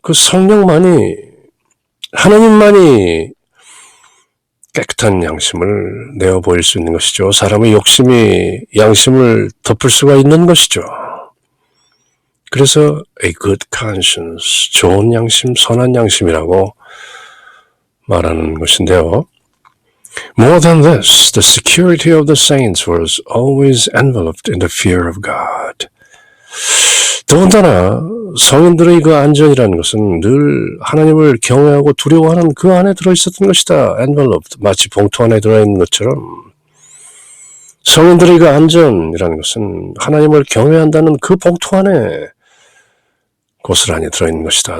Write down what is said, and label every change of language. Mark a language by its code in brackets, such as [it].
[ko] 그 성령만이, 하나님만이 깨끗한 양심을 내어 보일 수 있는 것이죠. 사람의 욕심이 양심을 덮을 수가 있는 것이죠. 그래서 [en] a good conscience, [ko] 좋은 양심, 선한 양심이라고 말하는 것인데요. [en] More than this, the security of the saints was always enveloped in the fear of God. [ko] 더군다나 성인들의 그 안전이라는 것은 늘 하나님을 경외하고 두려워하는 그 안에 들어있었던 것이다. enveloped, 마치 봉투 안에 들어있는 것처럼 성인들의 그 안전이라는 것은 하나님을 경외한다는 그 봉투 안에 고스란히 들어있는 것이다.